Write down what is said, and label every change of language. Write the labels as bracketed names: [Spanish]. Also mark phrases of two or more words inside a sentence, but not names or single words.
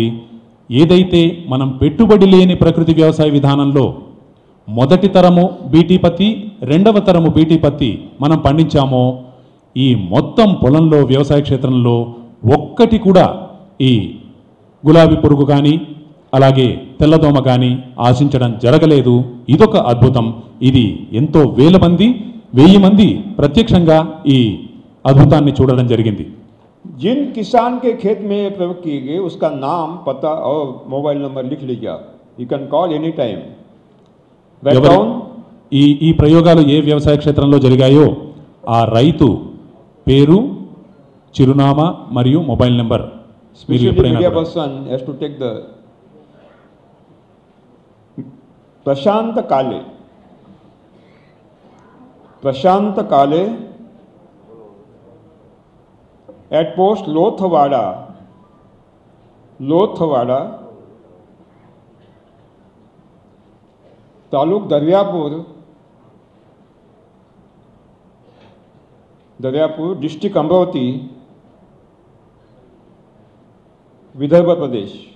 [Telugu] ఏదైతే మనం పెట్టుబడి లేని ప్రకృతి వ్యవసాయ విధానంలో మొదటి తరము బీటీ పత్తి, రెండవ తరము బీటీ పత్తి మనం పండించామో, ఈ మొత్తం పొలంలో, వ్యవసాయ క్షేత్రంలో ఒక్కటి కూడా ఈ గులాబీ పురుగు కానీ అలాగే తెల్లదోమ కానీ ఆశించడం జరగలేదు. ఇదొక అద్భుతం. ఇది ఎంతో 1000 మంది ప్రత్యక్షంగా ఈ అద్భుతాన్ని చూడడం జరిగింది. [Hindi] जिन किसान के खेत में प्रयोग किए गए उसका नाम, पता और मोबाइल नंबर लिख लीजिए आप, [English] You can call any time. [Telugu] ఈ ప్రయోగాలు ఏ వ్యవసాయ క్షేత్రంలో జరిగాయో ఆ రైతు పేరు, చిరునామా మరియు మొబైల్ నెంబర్ మీరు ఎప్పుడైనా [English] person has to take the [Hindi] प्रशांत काले [English] at post [Hindi] लोथवाड़ा तालुक दरियापुर डिस्ट्रिक्ट अमरावती, विदर्भ प्रदेश।